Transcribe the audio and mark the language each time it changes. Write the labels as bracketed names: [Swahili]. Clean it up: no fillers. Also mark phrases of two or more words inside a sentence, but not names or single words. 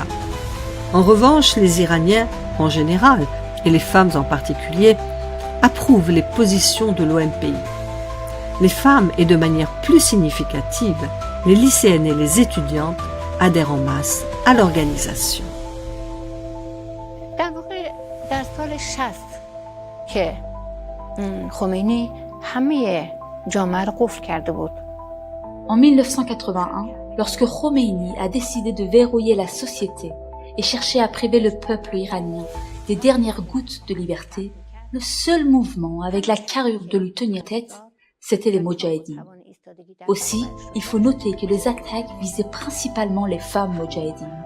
[French] En revanche, les Iraniens, en général, et les femmes en particulier, approuvent les positions de l'OMPI. Les femmes, et de manière plus significative, les lycéennes et les étudiantes, adhèrent en masse à l'organisation. [Persian] در سال 60 که خمینی همه جامعه رو قفل کرده بود. [French] En 1981, lorsque Khomeini a décidé de verrouiller la société et chercher à priver le peuple iranien des dernières gouttes de liberté, le seul mouvement avec la carrure de lui tenir tête, c'était les Moudjahidines. Aussi, il faut noter que les attaques visaient principalement les femmes Moudjahidines.